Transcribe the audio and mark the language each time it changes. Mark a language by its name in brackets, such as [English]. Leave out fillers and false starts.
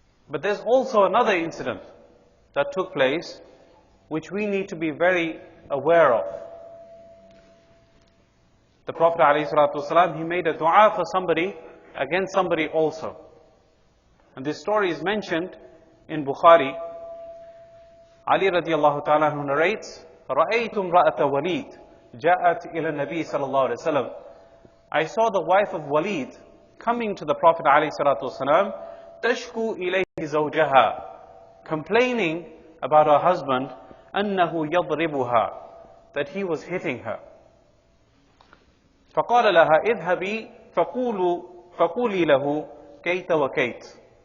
[English] But there's also another incident that took place which we need to be very aware of. the Prophet ﷺ, he made a dua for somebody against somebody also. And this story is mentioned in Bukhari. Ali radiallahu ta'ala who narrates, [Arabic] رَأَيْتُ امْرَأَةَ وَلِيدٍ جَاءَتْ إِلَى النَّبِي صلى الله عليه وسلم. [English] I saw the wife of Walid coming to the Prophet ﷺ, [Arabic] تَشْكُو إِلَيْهِ زَوْجَهَا, [English] complaining about her husband, [Arabic] أَنَّهُ يَضْرِبُهَا, [English] that he was hitting her. [Arabic] فَقَالَ لَهَا اذْهَبِي فَقُولِي لَهُ كَيْتَ وَكَيْتَ.